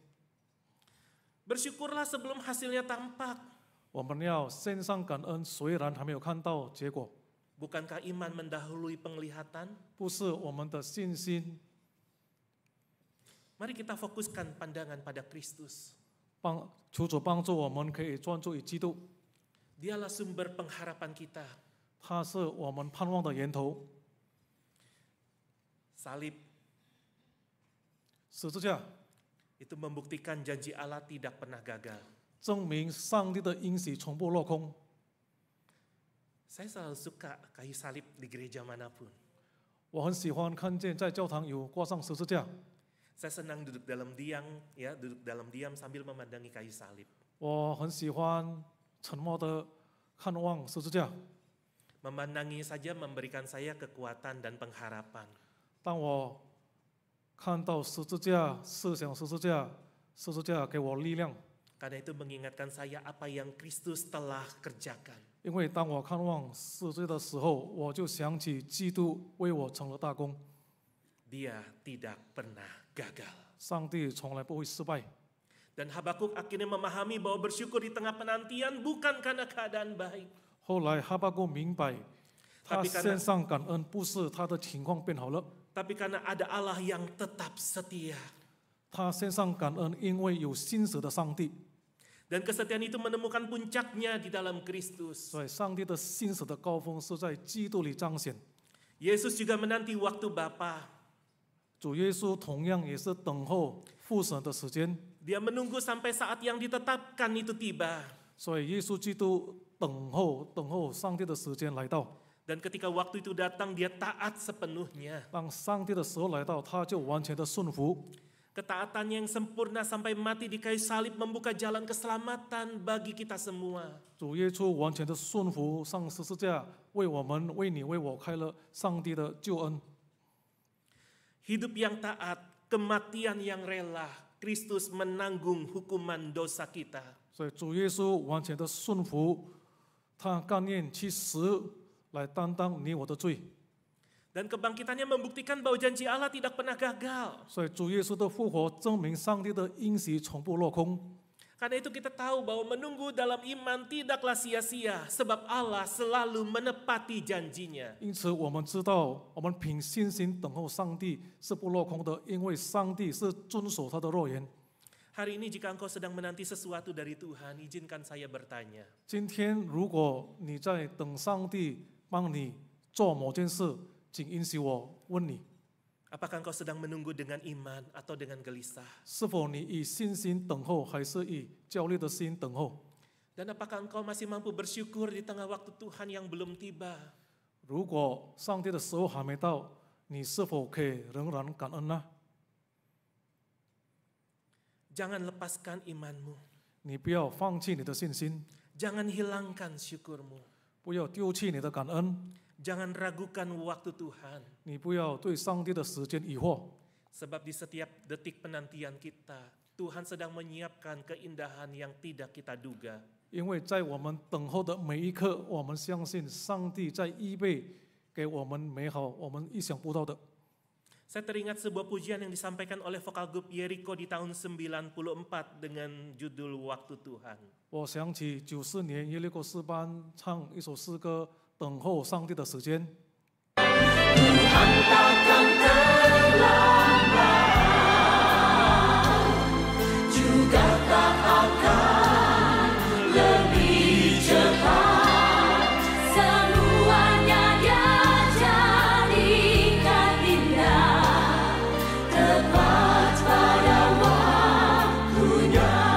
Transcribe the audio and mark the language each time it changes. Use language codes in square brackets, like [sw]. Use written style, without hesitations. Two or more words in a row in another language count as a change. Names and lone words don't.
[id] Bersyukurlah sebelum hasilnya tampak. [zh] 我们要献上感恩，虽然还没有看到结果， [id] Bukankah iman mendahului penglihatan? [zh] 不是我们的信心 [id] Mari kita fokuskan pandangan pada Kristus. [zh] 求主帮助我们可以专注于基督， [id] Dialah sumber pengharapan kita. [zh] 他是我们盼望的源头。 [id] Salib [zh] 十字架 [id] itu membuktikan janji Allah tidak pernah gagal. [zh] 证明上帝的应许从不落空。 [id] Saya selalu suka kayu salib di gereja manapun. [zh] 我很喜欢看见在教堂有挂上十字架， [id] Saya senang duduk dalam diam sambil memandangi kayu salib. [zh] 我很喜欢沉默的看望十字架。 [id] Memandangi saja memberikan saya kekuatan dan pengharapan. [zh] 当我看到十字架，思想十字架，十字架给我力量。 [id] Karena itu mengingatkan saya apa yang Kristus telah kerjakan. [zh] 因为当我看望十字架的时候，我就想起基督为我成了大功。 [id] Dia tidak pernah gagal. [zh] 上帝从来不会失败。 [id] Dan Habakuk akhirnya memahami bahwa bersyukur di tengah penantian bukan karena keadaan baik. [zh] 后来哈巴谷明白，他 [id] Tapi karena- [zh] 献上感恩不是他的情况变好了， [id] Tapi karena ada Allah yang tetap setia. [zh] 他献上感恩，因为有信实的上帝。 [id] Dan kesetiaan itu menemukan puncaknya di dalam Kristus. [zh] 所以，上帝的信实的高峰是在基督里彰显。 [id] Yesus juga menanti waktu Bapa. [zh] 主耶稣同样也是等候复审的时间， [id] Dia menunggu sampai saat yang ditetapkan itu tiba. [zh] 所以耶稣基督等候上帝的时间来到。 [id] Dan ketika waktu itu datang, dia taat sepenuhnya. [zh] 当上帝的时候来到，他就完全的顺服。 [id] Ketaatan yang sempurna sampai mati di kayu salib membuka jalan keselamatan bagi kita semua. [zh] 主耶稣完全的顺服上十字架，为我们、为你、为我开了上帝的救恩。 [id] Hidup yang taat, kematian yang rela, Kristus menanggung hukuman dosa kita. [zh] 所以主耶稣完全的顺服，他甘愿去死来担当你我的罪。 [id] Dan kebangkitannya membuktikan bahwa janji Allah tidak pernah gagal. [zh] 所以主耶稣的复活证明上帝的应许从不落空。 [id] Karena itu kita tahu bahwa menunggu dalam iman tidaklah sia-sia, sebab Allah selalu menepati janjinya. [zh] 因此，我们知道，我们凭信心等候上帝是不落空的，因为上帝是遵守他的诺言。 [id] Hari ini jika engkau sedang menanti sesuatu dari Tuhan, izinkan saya bertanya. [zh] 今天，如果你在等上帝帮你做某件事，请允许我问你： [id] Apakah engkau sedang menunggu dengan iman atau dengan gelisah? [zh] 是否你以信心等候，还是以焦虑的心等候？ [id] Dan apakah engkau masih mampu bersyukur di tengah waktu Tuhan yang belum tiba? [zh] 如果上帝的时候还没到，你是否可以仍然感恩呢？ [id] Jangan lepaskan imanmu. [zh] 你不要放弃你的信心， [id] Jangan hilangkan syukurmu. [zh] 不要丢弃你的感恩， [id] Jangan ragukan waktu Tuhan. [zh] 你不要对上帝的时间疑惑， [id] Sebab di setiap detik penantian kita, Tuhan sedang menyiapkan keindahan yang tidak kita duga. [zh] 因为在我们等候的每一刻，我们相信上帝在预备给我们美好我们意想不到的。 [id] Saya teringat sebuah pujian yang disampaikan oleh vokal grup Yeriko di tahun 94 dengan judul Waktu Tuhan. [zh] 我想起94年耶利哥诗班唱一首诗歌《等候上帝的时间》。 [id] Semuanya dia jadikan indah, tepat pada waktunya.